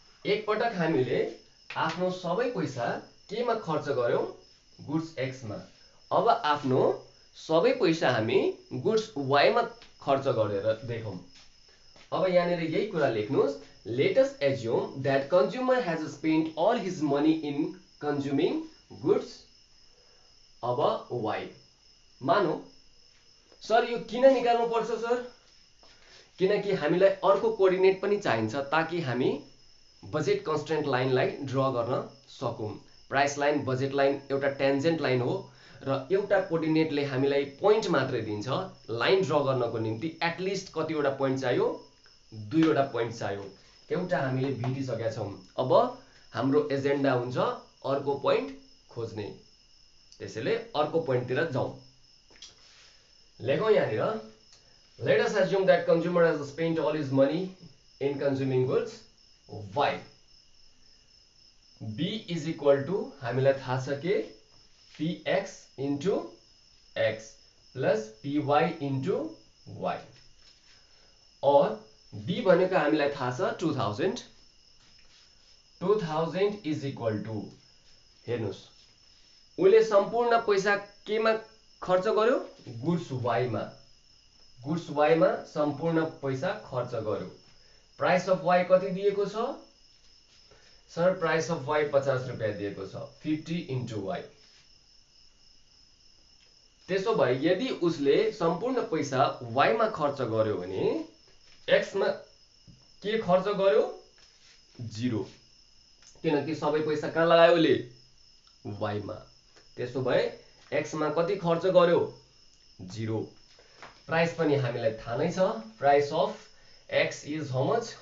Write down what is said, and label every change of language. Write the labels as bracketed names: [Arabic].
[Nepali] एक पटक हामीले आफ्नो सबै पैसा केमा खर्च गर्यौं? गुड्स x मा। अब आफ्नो सबै पैसा हामी गुड्स y मा खर्च गरेर देखौं। अब यहाँनिर यही कुरा लेख्नुस्। [English] Let us assume that consumer has spent all his money in consuming goods. [Nepali] अब y मानौ। सर यो किन निकाल्नु पर्छ सर? किनकि हामीलाई अर्को कोअर्डिनेट पनि चाहिन्छ ताकि हामी बजेट कन्स्ट्रेन्ट लाइनलाई ड्र गर्न सकौं। प्राइस लाइन, बजेट लाइन एउटा टेन्जेन्ट लाइन हो र एउटा कोअर्डिनेटले हामीलाई पोइन्ट मात्रै दिन्छ। लाइन ड्र गर्नको निम्ति एटलिस्ट कतिवटा पोइन्ट चाहियो? 2 वटा पोइन्ट चाहियो। एउटा हामीले भेटिसकेका छौं। अब हाम्रो एजेन्डा हुन्छ अर्को पोइन्ट खोज्ने। त्यसैले अर्को पोइन्टतिर जाउँ। लेखौं यहाँनिर। [English] Let us assume that consumer has spent all his money in consuming goods y. b is equal to [Nepali] हामीलाई थाहा छ के [English] px into x plus py into y। [Nepali] और b भनेको हामीलाई थाहा छ 2000। [English] 2000 is equal to [Nepali] हेर्नुस् उले सम्पूर्ण पैसा केमा खर्च गर्यो? गुड्स y मा। गुड्स y मा सम्पूर्ण पैसा खर्च गर्यो। प्राइस अफ y कति दिएको छ? सर प्राइस अफ y 50 रुपैयाँ दिएको छ। [English] 50 into y। [Nepali] त्यसो भए यदि उसले सम्पूर्ण पैसा y मा खर्च गर्यो भने x मा के खर्च गर्यो? 0। किनकि सबै पैसा कहाँ लगायो उले? y मा। त्यसो भए x मा कति खर्च गर्यो? 0। प्राइस पनि हामीलाई थाहा नै छ। [English] Price of x is how much?